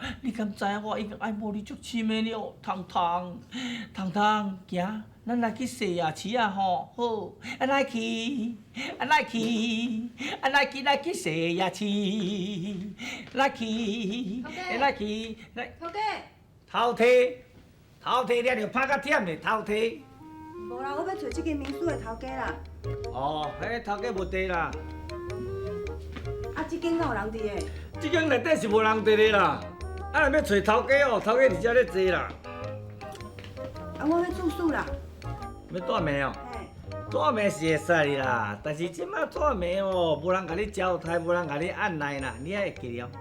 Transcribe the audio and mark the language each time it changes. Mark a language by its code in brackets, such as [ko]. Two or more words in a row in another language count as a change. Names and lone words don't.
[nan] 你敢知影我已经爱慕你足深的了，糖糖，糖糖，行，咱来去洗牙齿啊吼，好，来去，来去，来去洗牙齿，来去，来去，来。头家，头提了就拍甲忝嘞，头提。无啦，我要找这间民宿的头家啦。哦，迄头家无地啦。啊，这间哪有人伫的？即间内底是无人伫咧啦。啊，若要找头家哦，头家伫遮咧坐啦。啊，我要住宿啦。要住暝哦？嘿，住暝是会使啦，但是即摆住暝哦，无人甲你招待，无人甲你按捺啦，你还会记了？